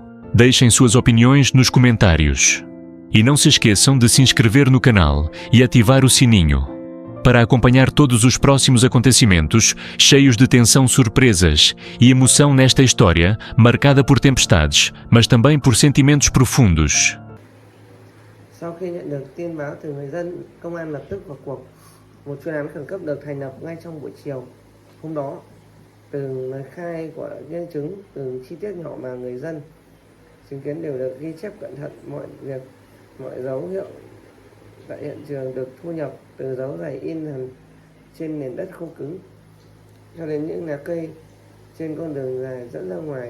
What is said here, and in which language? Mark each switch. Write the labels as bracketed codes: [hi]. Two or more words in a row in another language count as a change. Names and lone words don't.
[pt] Deixem suas opiniões nos comentários. E não se esqueçam de se inscrever no canal e ativar o sininho para acompanhar todos os próximos acontecimentos cheios de tensão, surpresas e emoção nesta história marcada por tempestades, mas também por sentimentos profundos. [vi] Sau khi nhận được tin báo từ người dân, công an lập tức vào cuộc. Một chuyên án khẩn cấp được thành lập ngay trong buổi chiều hôm đó. Từ lời khai của nhân chứng, từ chi tiết nhỏ mà người dân chứng kiến đều được ghi chép cẩn thận. Mọi việc, mọi dấu hiệu tại hiện trường được thu nhập, từ dấu giày in hẳn trên nền đất khô cứng cho đến những lá cây trên con đường dài dẫn ra ngoài.